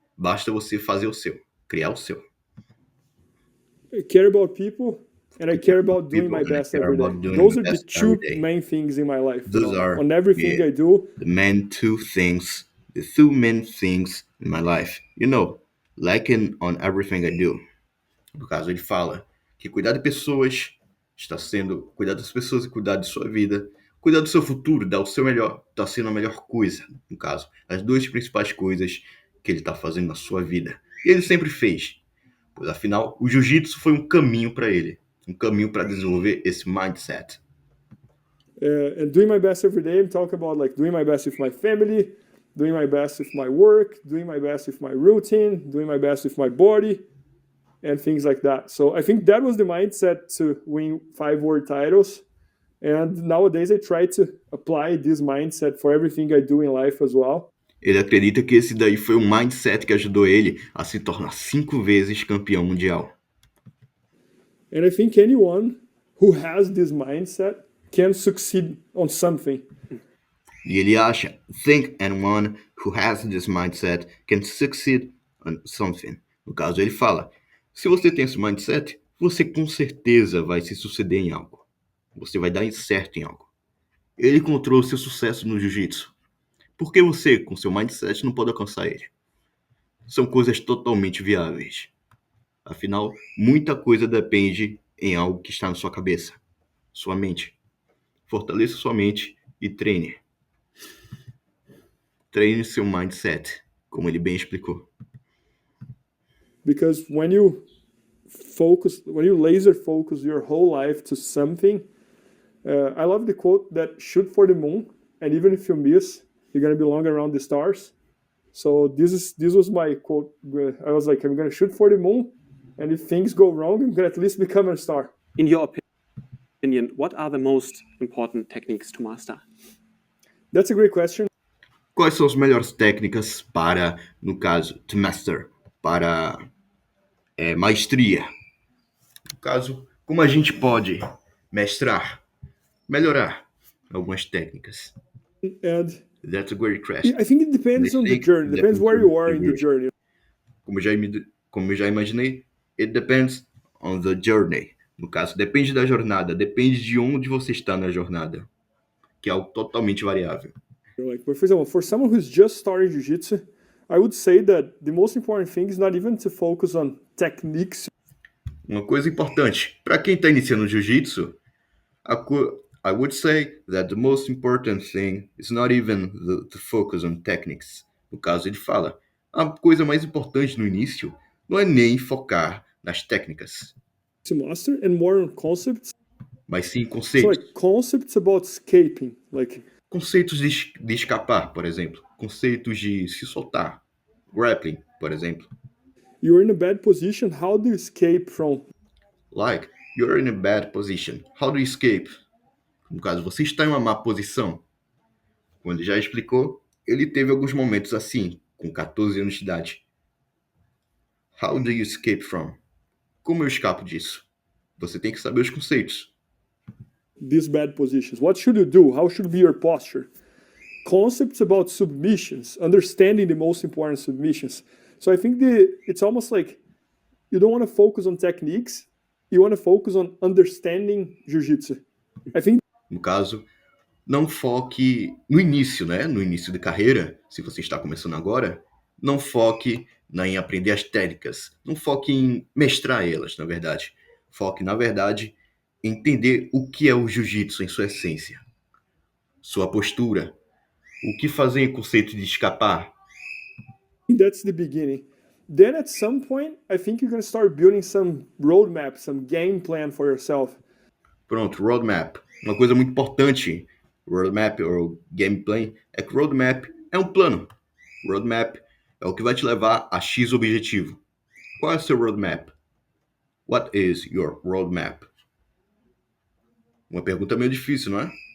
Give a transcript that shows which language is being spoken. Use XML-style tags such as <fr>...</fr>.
<pt>Basta você fazer o seu, criar o seu.</pt> <en>I care about people and I care about doing my best every day. Those are the two main things in my life. Those are on everything I do. The two main things in my life. Like on everything I do.</en> <pt>No caso, ele fala que cuidar de pessoas está sendo cuidar das pessoas e cuidar de sua vida, cuidar do seu futuro, dar o seu melhor, está sendo a melhor coisa, no caso, as duas principais coisas que ele está fazendo na sua vida. E ele sempre fez, pois afinal, o jiu-jitsu foi um caminho para ele, um caminho para desenvolver esse mindset.</pt> <en>And doing my best every day, I'm talking about like doing my best with my family, doing my best with my work, doing my best with my routine, doing my best with my body, and things like that. So I think that was the mindset to win 5 world titles. And nowadays I try to apply this mindset for everything I do in life as well.</en> <pt>Ele acredita que esse daí foi o mindset que ajudou ele a se tornar 5 vezes campeão mundial.</pt> <en>And I think anyone who has this mindset can succeed on something.</en> <pt>E ele acha,</pt> <en>think anyone who has this mindset can succeed on something.</en> <pt>No caso, ele fala, se você tem esse mindset, você com certeza vai se suceder em algo. Você vai dar certo em algo. Ele encontrou seu sucesso no jiu-jitsu. Por que você, com seu mindset, não pode alcançar ele? São coisas totalmente viáveis. Afinal, muita coisa depende em algo que está na sua cabeça, sua mente. Fortaleça sua mente e treine. Treine seu mindset, como ele bem explicou.</pt> <en>Because when you laser focus your whole life to something, I love the quote that shoot for the moon, and even if you miss, you're gonna belong around the stars. So this was my quote. I was like, I'm gonna shoot for the moon, and if things go wrong, I'm gonna at least become a star. In your opinion, what are the most important techniques to master? That's a great question.</en> <pt>Quais são as melhores técnicas para, no caso,</pt> <en>to master,</en> <pt>para maestria? No caso, como a gente pode mestrar, melhorar algumas técnicas?</pt> <en>And That's a great question. I think it depends on the journey. Depends where you are in the journey.</en> <pt>Como eu já imaginei,</pt> <en>it depends on the journey.</en> <pt>No caso, depende da jornada, depende de onde você está na jornada, que é algo totalmente variável.</pt> <en>Like, for example, for someone who's just starting jiu-jitsu, I would say that the most important thing is not even to focus on techniques.</en> <pt>Uma coisa importante, para quem está iniciando o jiu-jitsu,</pt> <en>I would say that the most important thing is not even the focus on techniques.</en> <pt>No caso, ele fala, a coisa mais importante no início não é nem focar nas técnicas,</pt> <en>To master and more on concepts.</en> <pt>mas sim</pt> <en>So</en> <pt>conceitos.</pt> <en>like concepts about escaping, like</en> <pt>Conceitos de escapar, por exemplo. Conceitos de se soltar. Grappling, por exemplo.</pt> <en>you're in a bad position, how do you escape from? Like, you're in a bad position. How do you escape?</en> <pt>No caso, você está em uma má posição. Como ele já explicou, ele teve alguns momentos assim, com 14 anos de idade.</pt> <en>How do you escape from?</en> <pt>Como eu escapo disso? Você tem que saber os conceitos.</pt> <en>These bad positions. What should you do? How should be your posture? Concepts about submissions, understanding the most important submissions. So I think it's almost like you don't want to focus on techniques, you want to focus on understanding jiu-jitsu. I think</en> <pt>No caso, não foque no início, né? No início de carreira, se você está começando agora, não foque em aprender as técnicas. Não foque em mestrar elas, na verdade. Foque, na verdade, em entender o que é o jiu-jitsu em sua essência. Sua postura. O que fazer em conceito de escapar.</pt> <en>that's the beginning. Then at some point, I think you're going to start building some roadmap, some game plan for yourself.</en> <pt>Pronto, roadmap. Uma coisa muito importante, roadmap ou gameplay, é que roadmap é um plano. Roadmap é o que vai te levar a X objetivo. Qual é o seu roadmap?</pt> <en>What is your roadmap?</en> <pt>Uma pergunta meio difícil, não é?</pt>